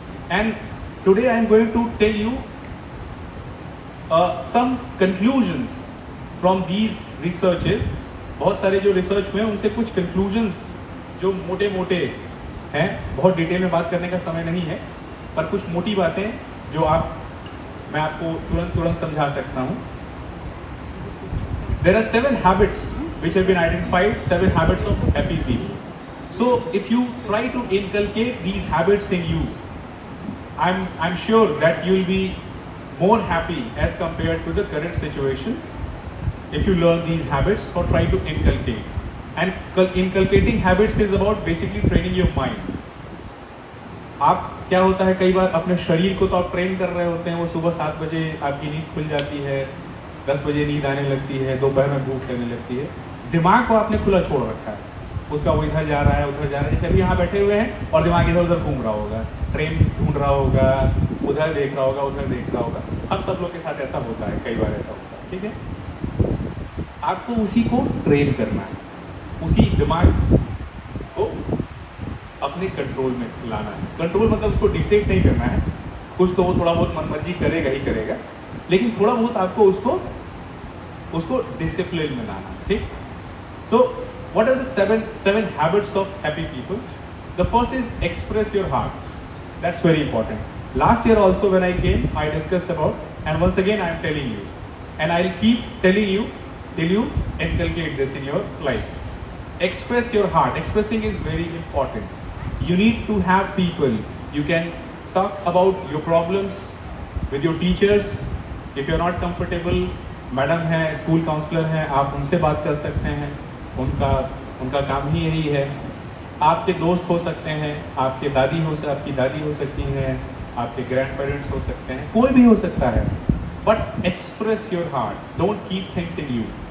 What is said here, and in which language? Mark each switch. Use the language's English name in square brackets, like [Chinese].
[English] And today I am going to tell you some conclusions from these researches. [Hindi] बहुत सारे जो research हुए हैं उनसे कुछ conclusions जो मोटे मोटे हैं, बहुत डिटेल में बात करने का समय नहीं है, पर कुछ मोटी बातें जो मैं आपको तुरंत समझा सकता हूँ। [English] There are 7 habits which have been identified, 7 habits of happy people. So if you try to inculcate these habits in you, I'm sure that you will be more happy as compared to the current situation if you learn these habits or try to inculcate. And inculcating habits is about basically training your mind. [Hindi] आप क्या होता है, कई बार अपने शरीर को तो आप ट्रेन कर रहे होते हैं, वो सुबह 7 बजे आपकी नींद खुल जाती है, 10 बजे नींद आने लगती है, दोपहर में भूख लगने लगती है, दिमाग को आपने खुला छोड़ रखा है, उसका वो इधर जा रहा है उधर जा रहा है। कभी यहाँ बैठे हुए हैं और दिमाग इधर उधर घूम रहा होगा, ट्रेन ढूंढ रहा होगा, उधर देख रहा होगा, उधर देख रहा होगा। हम सब लोग के साथ ऐसा होता है, कई बार ऐसा होता है, ठीक है। आपको उसी को ट्रेन करना है, उसी दिमाग को अपने कंट्रोल में लाना है। कंट्रोल मतलब उसको डिक्टेट नहीं करना है, कुछ तो वो थोड़ा बहुत मनमर्जी करेगा ही करेगा, लेकिन थोड़ा बहुत आपको उसको डिसिप्लिन में लाना है, ठीक। [English] So what are the seven habits of happy people? The first is express your heart. That's very important. Last year also when I came, I discussed about, and once again I am telling you, and I'll keep telling you till you inculcate this in your life. Express your heart. Expressing is very important. You need to have people. You can talk about your problems with your teachers. If you're not comfortable, [Hindi] madam हैं, school counsellor हैं, आप उनसे बात कर सकते हैं, उनका काम ही यही है। आपके दोस्त हो सकते हैं, आपकी दादी हो सकती हैं, आपके ग्रैंड पेरेंट्स हो सकते हैं, कोई भी हो सकता है। [English] But express your heart, don't keep things in you.